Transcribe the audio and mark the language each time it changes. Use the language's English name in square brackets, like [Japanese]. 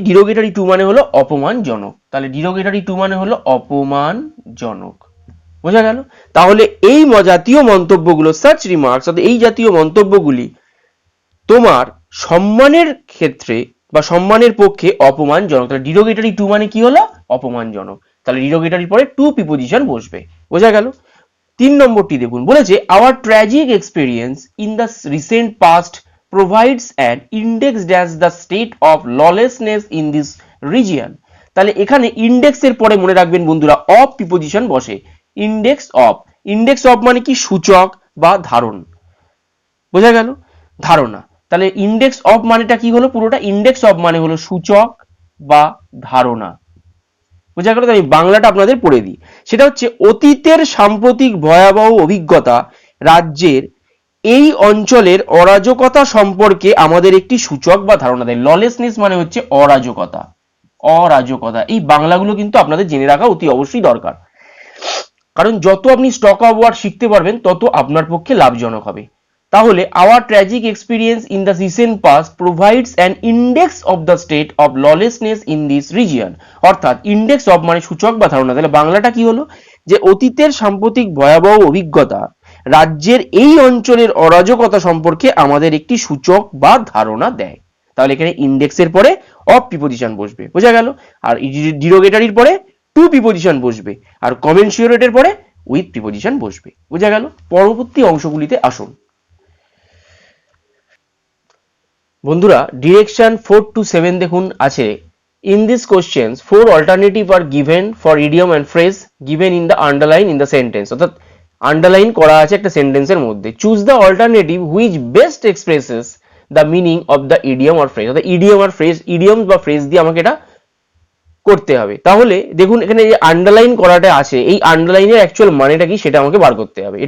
[Bangla] ডিরোগেটরি two মানে হলো অপমানজনক। তাহলে ডিরোগেটরি টু মানে হলো অপমানজনক। বোঝা গেল? তাহলে এই জাতীয় মন্তব্যগুলো, সার্চ রিমার্কস, এই জাতীয় মন্তব্যগুলি তোমার সম্মানের ক্ষেত্রে বা সম্মানের পক্ষে অপমানজনক। তাহলে ডিরোগেটরি টু মানে কি হলো? অপমানজনক। তাহলে ডিরোগেটরির পরে টু প্রিপোজিশন বসবে। বোঝা গেল? 3 নম্বরটি দেখুন বলেছে [English] our tragic experience in the recent past provides an index dash the state of lawlessness in this region। [Bangla] তাহলে এখানে ইন্ডেক্সের পরে মনে রাখবেন বন্ধুরা অফ প্রিপোজিশন বসে। ইন্ডেক্স অফ, ইন্ডেক্স অফ মানে কি? সূচক বা ধারণ। বোঝা গেল? ধারণা। তাহলে ইন্ডেক্স অফ মানেটা কি হলো? পুরোটা ইন্ডেক্স অফ মানে হলো সূচক বা ধারণা। বোঝা গেল? আমি বাংলাটা আপনাদের পড়ে দিই। সেটা হচ্ছে অতীতের সাম্প্রতিক ভয়াবহ অভিজ্ঞতা রাজ্যের এই অঞ্চলের অরাজকতা সম্পর্কে আমাদের একটি সূচক বা ধারণা দেয়। ললেসনেস মানে হচ্ছে অরাজকতা। অরাজকতা, এই বাংলাগুলো কিন্তু আপনাদের জেনে রাখা অতি অবশ্যই দরকার, কারণ যত আপনি স্টক অফ ওয়ার্ড শিখতে পারবেন তত আপনার পক্ষে লাভজনক হবে। [English] তাহলে our tragic experience in the recent past provides an index of the state of lawlessness in this region। [Bangla] অর্থাৎ ইন্ডেক্স অফ মানে সূচক বা ধারণা। তাহলে বাংলাটা কি হলো? যে অতীতের সাম্প্রতিক ভয়াবহ অভিজ্ঞতা রাজ্যের এই অঞ্চলের অরাজকতা সম্পর্কে আমাদের একটি সূচক বা ধারণা দেয়। তাহলে এখানে ইন্ডেক্সের পরে অফ প্রিপোজিশন বসবে। বোঝা গেল? আর ডিরোগেটরির পরে টু প্রিপোজিশন বসবে, আর কমেন্সুরেটের পরে উইথ প্রিপোজিশন বসবে। বোঝা গেল? পরবর্তী অংশগুলিতে আসুন। বন্ধুরা, ডিরেকশন 4 to 7 দেখুন আছে। [English] In these questions, 4 alternatives are given for idiom and phrase given in the underline in the sentence. [Bangla] অর্থাৎ আন্ডারলাইন করা আছে একটা সেন্টেন্সের মধ্যে। [English] Choose the alternative which best expresses the meaning of the idiom or phrase. [Bangla] অর্থাৎ idiom আর phrase, idiom বা phrase দিয়ে আমাকে এটা করতে হবে। তাহলে দেখুন এখানে যে আন্ডারলাইন করাটা আছে, এই আন্ডারলাইনের অ্যাকচুয়াল মানেটা কি সেটা আমাকে বার করতে হবে।